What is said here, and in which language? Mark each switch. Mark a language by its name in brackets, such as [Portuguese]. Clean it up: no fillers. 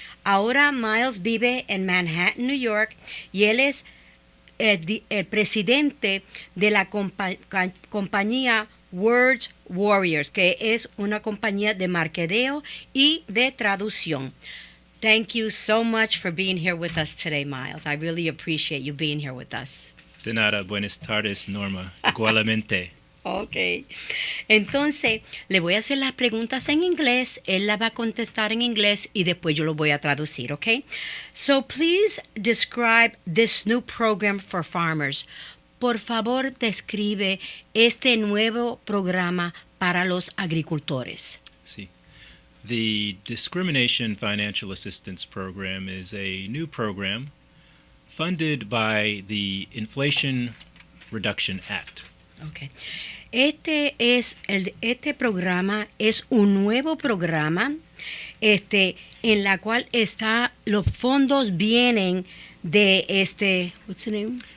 [Spanish] Ahora Miles vive en Manhattan, New York, y él es el presidente de la compañía Words Warriors, que es una compañía de marketeo y de traducción. [English] Thank you so much for being here with us today, Miles. I really appreciate you being here with us. [Spanish] De nada, buenas tardes, Norma. Igualmente. [English] Ok. [Spanish] Entonces, le voy a hacer las preguntas en inglés, él las va a contestar en inglés y después yo lo voy a traducir, ok? [English] So, please describe this new program for farmers. [Spanish] Por favor, describe este nuevo programa para los agricultores. Sí. [English] The Discrimination Financial Assistance Program is a new program funded by the Inflation Reduction Act. Okay. [Spanish] Este programa es un nuevo programa en la cual los fondos vienen de [English] what's the name?